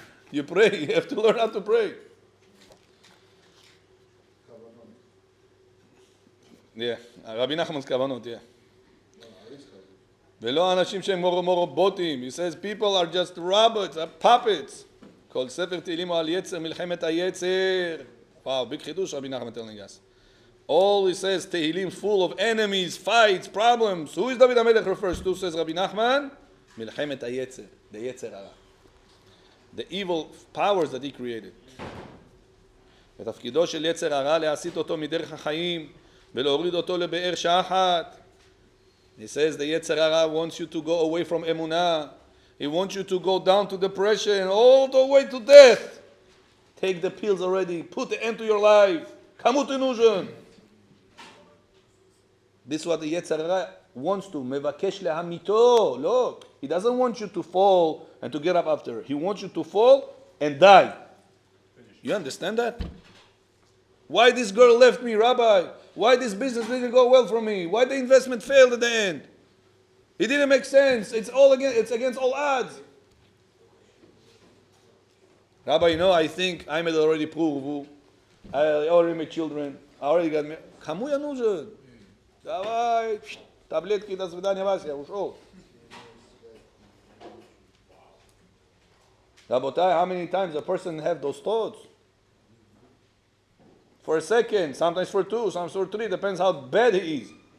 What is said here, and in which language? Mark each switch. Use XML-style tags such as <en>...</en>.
<en>You pray, you have to learn how to pray. Yeah, Rabbi Nachman's kavanot, yeah.</en> <he>ולא אנשים שהם רובוטים.</he> <en>He says people are just robots, puppets.</en> <he>כל ספר תהילים הוא על יצר, מלחמת היצר.</he> <en>Wow, big חידוש Rabbi Nachman telling us. All he says, תהילים full of enemies, fights, problems. Who is David HaMelech refers to, says Rabbi Nachman?</en> <he>מלחמת היצר, the יצר הרע.</he> <en>The evil powers that he created.</en> <he>ותפקידו של יצר הרע להסיט אותו מדרך החיים. ולהוריד אותו לבאר שחת.</he> <en>He says the Yetzer Hara wants you to go away from Emunah. He wants you to go down to depression, all the way to death. Take the pills already. Put the end to your life. Kamut illusion. This is what the Yetzer Hara wants to.</en> <he>Mevakesh lehamito.</he> <en>Look, he doesn't want you to fall and to get up after. He wants you to fall and die. You understand that? Why this girl left me, Rabbi? Why this business didn't go well for me? Why the investment failed at the end? It didn't make sense. It's against all odds. Rabbi, you know, I think I'm already proved. I already made children. I already got married.</en> <ru>Кому я нужен? Давай, таблетки, до свидания, Вася, ушел.</ru> <en>Rabotai, how many times a person have those thoughts? For a second, sometimes for two, sometimes for three, depends how bad he is.</en>